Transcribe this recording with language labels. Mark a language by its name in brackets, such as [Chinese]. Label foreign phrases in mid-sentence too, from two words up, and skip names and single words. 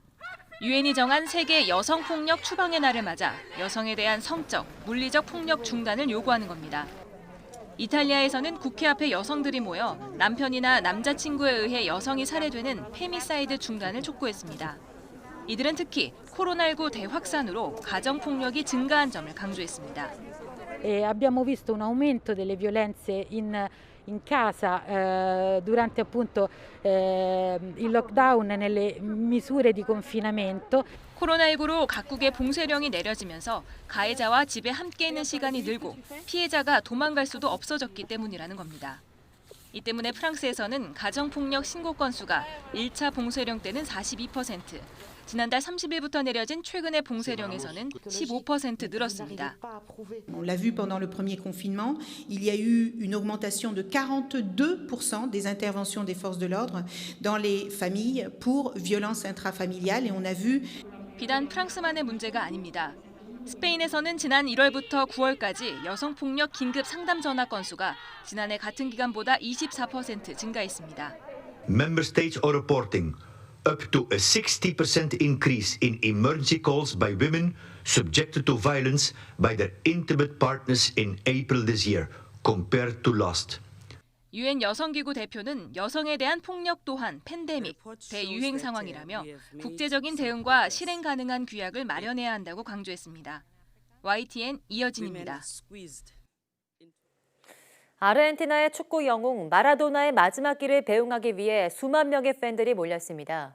[Korean] 유엔이 정한 세계 여성폭력 추방의 날을 맞아 여성에 대한 성적, 물리적 폭력 중단을 요구하는 겁니다. 이탈리아에서는 국회 앞에 여성들이 모여 남편이나 남자친구에 의해 여성이 살해되는 페미사이드 중단을 촉구했습니다. 이들은 특히 코로나19 대확산으로 가정폭력이 증가한 점을 강조했습니다. [Italian] Abbiamo visto un aumento delle violenze in casa durante appunto il lockdown nelle misure di confinamento. [Korean] 코로나19로 각국의 봉쇄령이 내려지면서 가해자와 집에 함께 있는 시간이 늘고 피해자가 도망갈 수도 없어졌기 때문이라는 겁니다. 이 때문에 프랑스에서는 가정폭력 신고 건수가 1차 봉쇄령 때는 42%, 지난달 30일부터 내려진 최근의 봉쇄령에서는 15% 늘었습니다. [French] On l'a vu pendant le premier confinement, il y a eu une augmentation de 42% des interventions des forces de l'ordre dans les familles pour violences intrafamiliales et on a vu [Korean] 비단 프랑스만의 문제가 아닙니다. 스페인에서는 지난 1월부터 9월까지 여성폭력 긴급 상담 전화 건수가 지난해 같은 기간보다 24% 증가했습니다. [English] Member states are reporting up to a 60% increase in emergency calls by women subjected to violence by their intimate partners in April this year, compared to last. [Korean] 유엔 여성기구 대표는 여성에 대한 폭력 또한 팬데믹, 대유행 상황이라며 국제적인 대응과 실행 가능한 규약을 마련해야 한다고 강조했습니다. YTN 이여진입니다. 아르헨티나의 축구 영웅 마라도나의 마지막 길을 배웅하기 위해 수만 명의 팬들이 몰렸습니다.